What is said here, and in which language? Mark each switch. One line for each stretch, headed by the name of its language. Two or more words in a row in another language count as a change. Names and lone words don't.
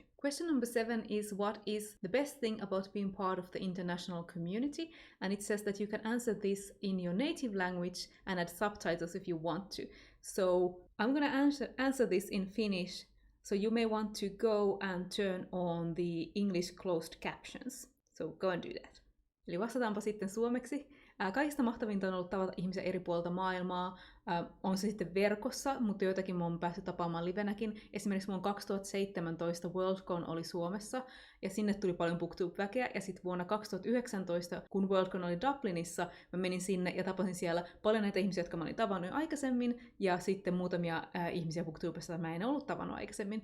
English: Question number 7 is, what is the best thing about being part of the international community? And it says that you can answer this in your native language and add subtitles if you want to. So I'm gonna answer this in Finnish. So you may want to go and turn on the English closed captions. So go and do that.
Finnish: Eli vastataanpa sitten suomeksi. Kaikista mahtavinta on ollut tavata ihmisiä eri puolilta maailmaa. On se sitten verkossa, mutta joitakin mä oon päässyt tapaamaan livenäkin. Esimerkiksi mun 2017 Worldcon oli Suomessa, ja sinne tuli paljon BookTube-väkeä. Ja sitten vuonna 2019, kun Worldcon oli Dublinissa, mä menin sinne ja tapasin siellä paljon näitä ihmisiä, jotka mä olin tavannut jo aikaisemmin, ja sitten muutamia ihmisiä BookTubessa, joita mä en ollut tavannut aikaisemmin.